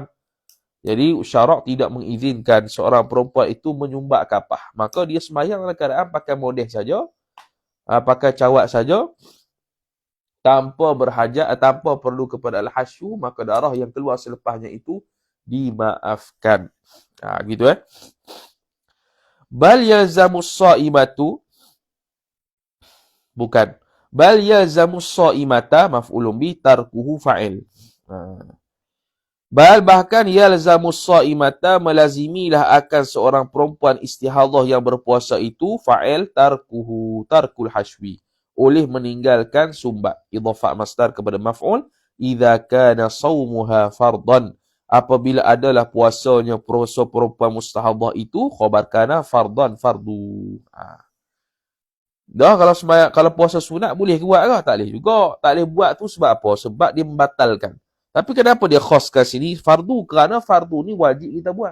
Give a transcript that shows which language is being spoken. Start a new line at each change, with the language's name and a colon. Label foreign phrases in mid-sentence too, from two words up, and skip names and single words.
Malay: Jadi syarak tidak mengizinkan seorang perempuan itu menyumbat kapah. Maka dia sembahyang dalam keadaan pakai modeh saja, pakai cawat saja, tanpa berhajat, tanpa perlu kepada al-hashwu, maka darah yang keluar selepasnya itu dimaafkan.
Arabic: Gitu بل يلزم الصائمة, bukan. بل يلزم الصائمة مفعول به، تركه فاعل.
Malay: Bal, bahkan
Arabic: يلزم الصائمة,
Malay: melazimilah akan seorang perempuan istihadah yang berpuasa itu,
Arabic: فاعل ترك الحشو,
Malay: oleh meninggalkan sumbat.
Arabic: إضافة مصدر kepada مفعول، إذا كان صومها فرضا,
Malay: apabila adalah puasanya puasa perempuan mustahadah itu
Arabic: خبر كان فرضا
Malay: fardu. Dah kalau sembahyang, kalau puasa sunat boleh ke buat ke? Tak boleh juga. Tak boleh buat tu sebab apa? Sebab dia membatalkan. Tapi kenapa dia khaskan sini fardu? Kerana fardu ni wajib kita buat.